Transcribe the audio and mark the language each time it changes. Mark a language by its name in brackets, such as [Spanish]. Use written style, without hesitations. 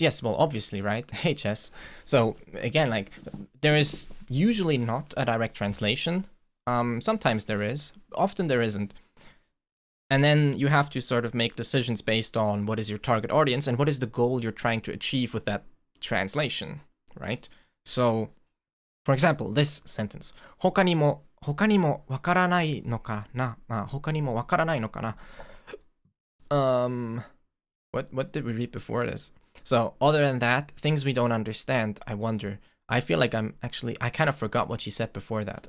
[English] Yes, well, obviously, right? HS. So again, like, there is usually not a direct translation. Sometimes there is. Often there isn't. And then you have to sort of make decisions based on what is your target audience and what is the goal you're trying to achieve with that translation, right? So, for example, this sentence. [Japanese] 他にもわからないのかな? 他にもわからないのかな? [English] What did we read before this? So, other than that, things we don't understand, I wonder. I feel like I kind of forgot what she said before that.